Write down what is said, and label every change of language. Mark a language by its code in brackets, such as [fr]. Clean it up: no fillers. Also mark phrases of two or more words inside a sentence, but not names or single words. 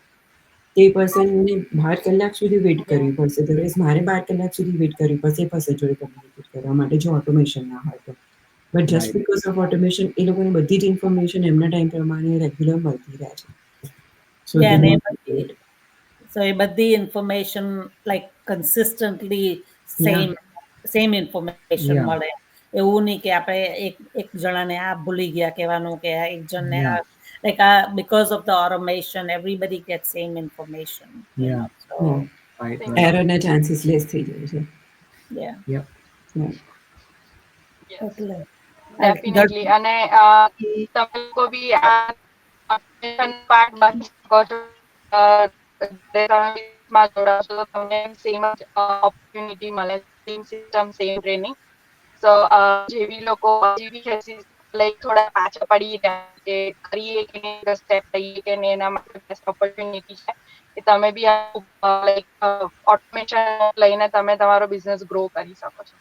[gu] તે પર્સનને 12 કલાક સુધી વેઇટ કરવી પડશે. દરવેઝ મારે 12 કલાક સુધી વેઇટ કરવી પડશે એ પર્સન જોડે કમ્યુનિકેટ કરવા માટે જો ઓટોમેશન ના હોય તો. [en] but just Right. because of automation [gu] એ લોકોને બધી જ ઇન્ફોર્મેશન એમના ટાઈમ પ્રમાણે રેગ્યુલર મળતી રહે છે. [en] સો Yeah, દે and don't need. so [gu] એ બધી [en] information like consistently Yeah. same information Yeah. [gu] મળે. એવું નહીં કે આપણે એક જણાને આ ભૂલી ગયા કહેવાનું કે આ એક જણને [en] Yeah. [gu] આ [en] like because of the automation everybody gets same information. Yeah. So Yeah. Right. Thank Right. errorના chances less [gu] થઈ જાય છે. [en] yeah, Yep. Yeah. yes. [gu] એટલે ડેફિનેટલી. અને તમે લોકો બી આ પાર્ટ બની શકો છો. તમે માં જોડાશો તો તમને સેમ જ ઓપોર્ચ્યુનિટી મળે, [en] same system, same training. [gu] સો જેવી લોકો હજી બી લાઈક થોડા પાછા પડી રહ્યા કે કરીએ કે નહીં, સ્ટેપ લઈએ કે નહીં, એના માટે [en] best opportunity [gu] છે કે તમે બી લાઈક ઓટોમેશન લઈને તમે તમારો [en] business grow [gu] કરી શકો છો.